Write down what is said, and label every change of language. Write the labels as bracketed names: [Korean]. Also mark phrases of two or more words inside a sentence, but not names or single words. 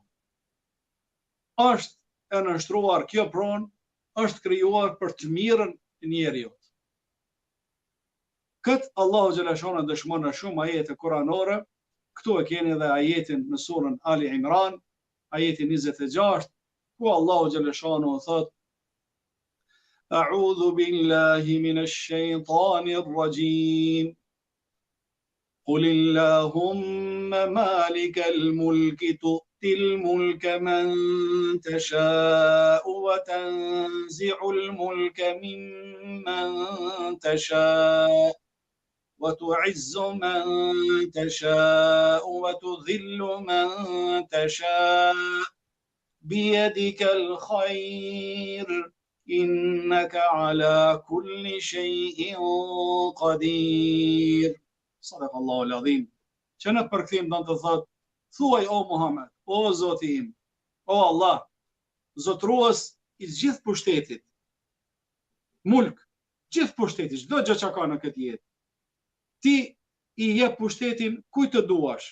[Albanian] Është e nënshtruar kjo pronë, është krijuar për të mirën e njeriut. Këtë Allahu [Arabic] جل شأنه [Albanian] dëshmon në shumë ajete kuranore. Këtu e keni dhe ajetin në surën Ali Imran, ajetin 26, ku Allahu [Arabic] جل شأنه [Albanian] thot: [Arabic] أعوذ بالله من الشيطان الرجيم. قل اللهم مالك الملك تؤتي الملك من تشاء و وتنزع الملك ممن تشاء وتعز من تشاء وتذل من تشاء بيدك الخير إنك على كل شيء قدير. صدق الله العظيم. [Albanian] Që në përkthim do të thotë, thuaj o Muhammed, o Zoti im, o Allah, zotrues i gjithë pushtetit, mulk, gjithë pushtetit, çdo gjë që ka në këtë jetë. Ti i jep pushtetin kujt të duash.